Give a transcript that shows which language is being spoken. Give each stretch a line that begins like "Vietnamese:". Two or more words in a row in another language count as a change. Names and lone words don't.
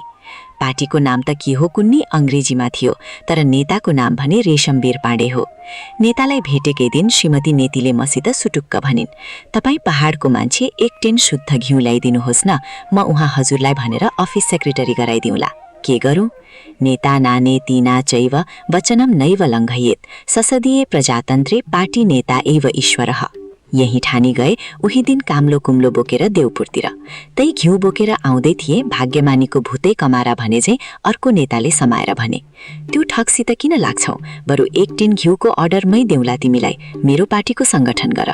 Nepali: पार्टीको नाम त के हो कुन्नी अङ्ग्रेजीमा थियो, तर नेताको नाम भने रेशमबीर पाण्डे हो। नेतालाई भेटेकै दिन श्रीमती नेतीले मसित सुटुक्क भनिन्, तपाईँ पहाडको मान्छे, एक टिन शुद्ध घिउ ल्याइदिनुहोस् न, म उहाँ हजुरलाई भनेर
English: office secretary
Nepali: गराइदिउँला। के गरौँ?
Sanskrit: नेता नाने तीना चैव वचनम नैव लङ्घयेत्, संसदीय प्रजातन्त्रे पार्टी नेता एव ईश्वरः।
Nepali: यही ठानी गए उही दिन काम्लो कुम्लो बोकेर देउपुरतिर। त्यही घिउ बोकेर आउँदै थिए, भाग्यमानीको भूतै कमारा भने चाहिँ अर्को नेताले समाएर भने, त्यो ठगसित किन लाग्छौ, बरु एक टिन घिउको अर्डरमै देउला तिमीलाई, मेरो पार्टीको सङ्गठन गर।